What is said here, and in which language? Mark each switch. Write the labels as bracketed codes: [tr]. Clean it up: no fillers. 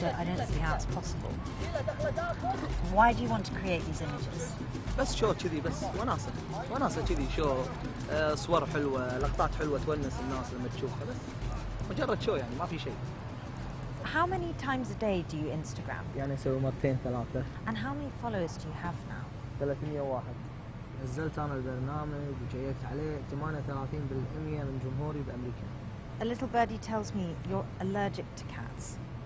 [en] I don't see how it's possible. Why do you want to create these images? [ar] بس شو كذي، بس وناسة كذي، شو صور حلوة، لقطات حلوة تونس الناس لما تشوفها، بس مجرد شو يعني، ما في شيء. [en] How many times a day do you Instagram? [ar] يعني اسوي مرتين ثلاثة. [en] And how many followers do you have now? 301. [ar] نزلت انا البرنامج وجيكت عليه 38% من جمهوري بامريكا. [en] A little birdie tells me you're allergic to cats.